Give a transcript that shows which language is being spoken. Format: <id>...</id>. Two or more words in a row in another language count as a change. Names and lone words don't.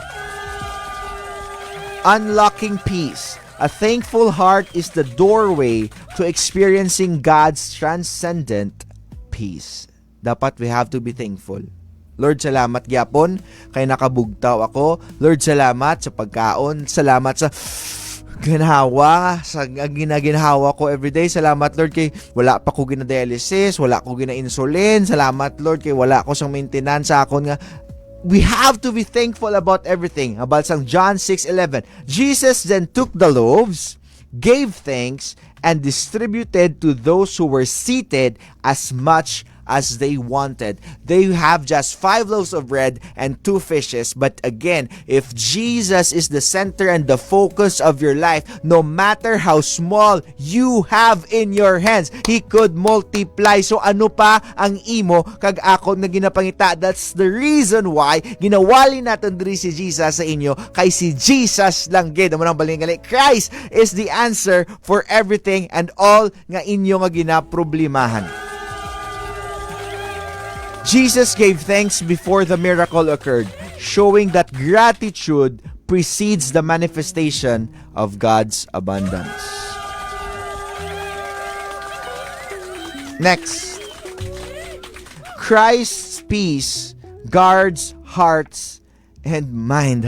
<en>Unlocking peace. A thankful heart is the doorway to experiencing God's transcendent peace. Dapat we have to be thankful.</en> <hil>Lord, salamat gyapon kay nakabugtaw ako. Lord, salamat sa pagkaon. Salamat sa ginhawa, sa ginaginhawa ko everyday. Salamat Lord kay wala pa ko gina-dialysis, wala ko gina-insulin. Salamat Lord kay wala ko sang maintenance sa akon nga.</hil> <en>We have to be thankful about everything.</en> <hil>About sang John 6:11.</hil> <en>Jesus then took the loaves, gave thanks, and distributed to those who were seated as much as they wanted. They have just 5 loaves of bread and 2 fishes. But again, if Jesus is the center and the focus of your life, no matter how small you have in your hands, He could multiply.</en> <hil>So ano pa ang imo kag akon na ginapangita?</hil> <en>That's the reason why</en> <hil>ginawali natin diri si Jesus sa inyo, kay si Jesus lang gid mo nang balingali.</hil> <en>Christ is the answer for everything and all</en> <hil>nga inyo nga ginaproblemahan.</hil> <en>Jesus gave thanks before the miracle occurred, showing that gratitude precedes the manifestation of God's abundance. Next, Christ's peace guards hearts and mind.</en>